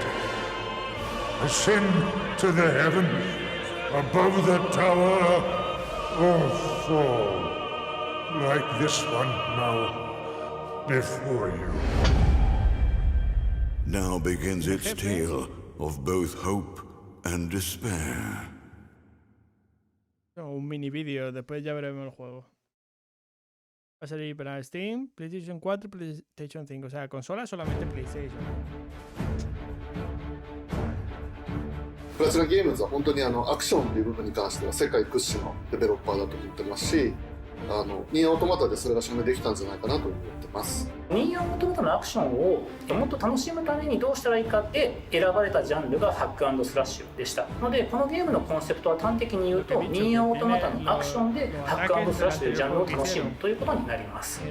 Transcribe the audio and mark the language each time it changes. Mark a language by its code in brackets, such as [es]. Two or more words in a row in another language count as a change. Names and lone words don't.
[en] Ascend to the heavens above the tower, or fall like this one now before you. Now begins its tale of both hope and despair. [es] Un mini vídeo, después ya veremos el juego. Va a salir para Steam, PlayStation 4, PlayStation 5. O sea, consola solamente PlayStation. [ja] プラチナゲームズは本当にアクションという部分に関しては世界屈指のデベロッパーだと思ってますし、ニーアオートマタでそれが証明できたんじゃないかなと思ってます。ニーアオートマタのアクションをもっと楽しむためにどうしたらいいかって選ばれたジャンルがハック&スラッシュでしたので、このゲームのコンセプトは端的に言うとニーアオートマタのアクションでハック&スラッシュというジャンルを楽しむということになります。